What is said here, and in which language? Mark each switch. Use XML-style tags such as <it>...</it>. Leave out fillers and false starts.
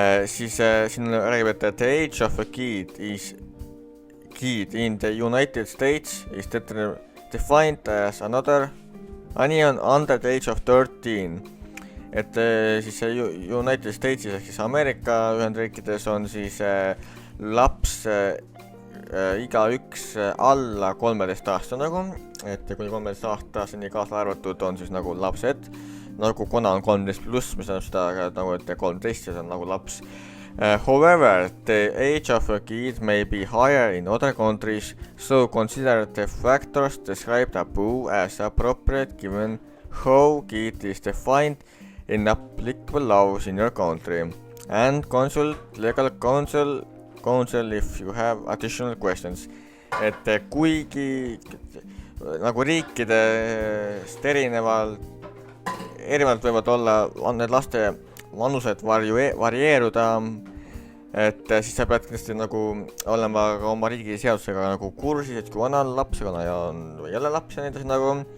<et>Siis siin räägib, et</et> <en>the age of a kid in the United States is defined as anyone under the age of 13.</en> <et>Et siis United Statesis ehk siis Ameerika Ühendriikides on siis laps igaüks alla 13 aasta nagu, et kuni 13 aastaseni kaasa arvatud on siis nagu lapsed, nagu kuna on 13 pluss, mis on seda nagu, et 13 on nagu laps.</et> <en>However, the age of a kid may be higher in other countries, so consider the factors described above as appropriate given how kid is defined in applicable laws in your country, and consult legal counsel if you have additional questions.</en> <et>Et kuigi nagu riikidest erinevalt võivad olla need laste vanused varieeruda, et siis sa pead kindlasti nagu olema ka oma riigi seadusega nagu kursis, et kui vana on laps, kui vana on jälle laps ja nii edasi nagu.</et>